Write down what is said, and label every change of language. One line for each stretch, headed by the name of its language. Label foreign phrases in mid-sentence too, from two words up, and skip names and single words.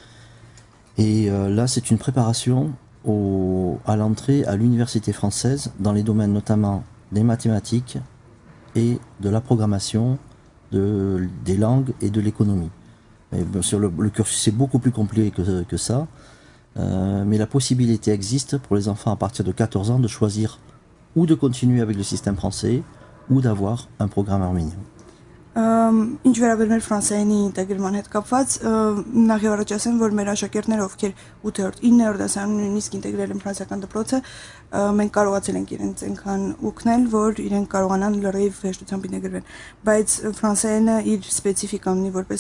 French: Et là, c'est une préparation à l'entrée à l'université française dans les domaines notamment des mathématiques et de la programmation, des langues et de l'économie. Bien sûr, le cursus est beaucoup plus compliqué que ça, mais la possibilité existe pour les enfants à partir de 14 ans de choisir ou de continuer avec le système français, ou d'avoir un programme arménien.
Armenian: Ինչ վերաբերում է ֆրանսիայինի ինտեգրման հետ կապված, նախ եւ առաջ ասեմ, որ մեր աշակերտները, ովքեր 8-րդ, 9-րդ դասարանում նույնիսկ ինտեգրել են ֆրանսիական դպրոցը, մենք կարողացել ենք իրենց այնքան օգնել, որ իրենք կարողանան լրիվ հեշտությամբ ինտեգրվեն։ Բայց ֆրանսիայինը իր սպეციფիկան ունի որպես